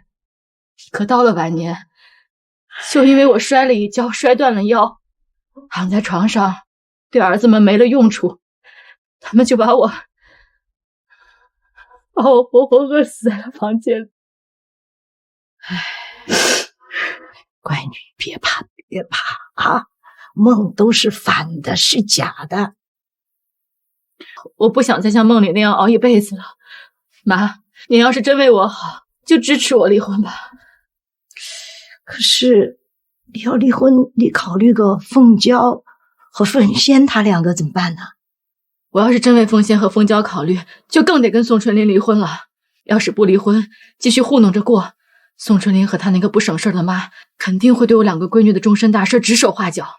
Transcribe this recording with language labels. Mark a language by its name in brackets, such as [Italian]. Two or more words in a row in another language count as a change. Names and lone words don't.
[Chinese] 可到了晚年，就因為我摔了一跤，摔斷了腰，躺在床上，對兒子們沒了用處，他們就把我活活餓死在了房間裡。唉，乖女，別怕，別怕啊！夢都是反的，是假的。我不想再像夢裡那樣熬一輩子了。媽，您要是真為我好，就支持我離婚吧。可是你要離婚，你考慮個鳳嬌和鳳仙他2個怎麼辦呢？我要是真為鳳仙和鳳嬌考慮，就更得跟宋春林離婚了。要是不離婚，繼續糊弄着過，宋春林和他那個不省事的媽肯定會對我2個閨女的終身大事指手畫腳。